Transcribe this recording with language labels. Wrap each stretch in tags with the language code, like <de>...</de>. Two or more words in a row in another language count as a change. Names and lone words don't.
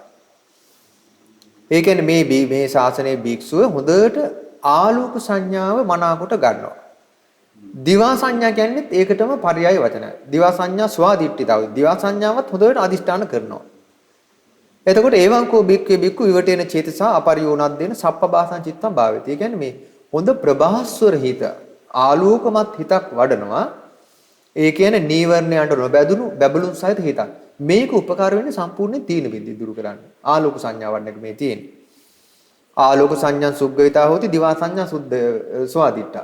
<si>ඒ කියන්නේ මේ ශාසනයේ භික්ෂුව හොඳට ආලෝක සංඥාව මනාකොට ගන්නවා. දිවා සංඥා කියන්නේත් ඒකටම පర్యాయ වචනයි.</si> <pi>දිවා සංඥා ස්වාදිට්ඨිතාව.</pi> <si>දිවා සංඥාවත් හොඳට අදිෂ්ඨාන කරනවා.</si> <pi>එතකොට ඒවංකෝ බික්කේ බික්කු විවටේන චේතසා අපරියෝනද්දේන සප්පභාසං චිත්තං භාවේති.</pi> <si>ඒ කියන්නේ මේ හොඳ ප්‍රභාස්වර හිත ආලෝකමත් හිතක් වඩනවා. ඒ කියන්නේ නීවරණයන්ට නොබැඳුණු බැබළුන් සහිත හිතක්. මේක උපකාර වෙන්නේ සම්පූර්ණ තීන බින්දි දුරු කරන්න. ආලෝක සංඥා වඩන එක මේ තියෙන්නේ.</si> <pi>ආලෝක සංඥා සුග්ගවිතා හොති දිවා සංඥා සුද්ධ ස්වාදිට්ඨා.</pi>